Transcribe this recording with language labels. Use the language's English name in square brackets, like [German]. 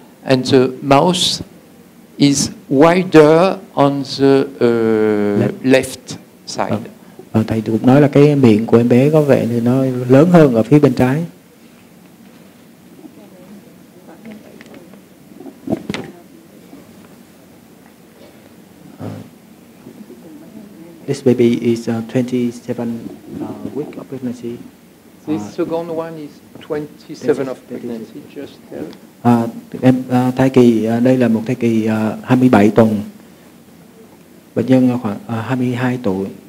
[English] And the mouth is wider on the left side. [Vietnamese] Thầy cũng nói là cái miệng của em bé có vẻ như nó lớn hơn ở phía bên trái. [English] This baby is 27 week of pregnancy. This second one is 27 of pregnancy. Just tell. [Vietnamese] Thai kỳ đây là một thai kỳ 27 tuần. Bệnh nhân khoảng 22 tuổi.